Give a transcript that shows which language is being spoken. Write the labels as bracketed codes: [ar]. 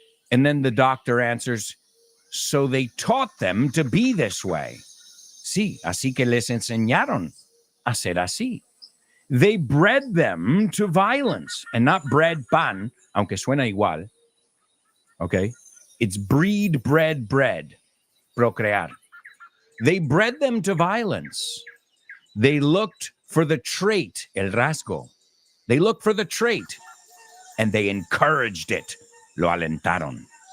[en] And then the doctor answers, so they taught them to be this way. [es] Sí, así que les enseñaron a ser así. [en] They bred them to violence, and not bred pan, [es] aunque suena igual. [en] Okay? It's breed, bred, procrear. They bred them to violence. They looked for the trait, [es] el rasgo. [en] They looked for the trait, and they encouraged it. [es] Lo alentaron.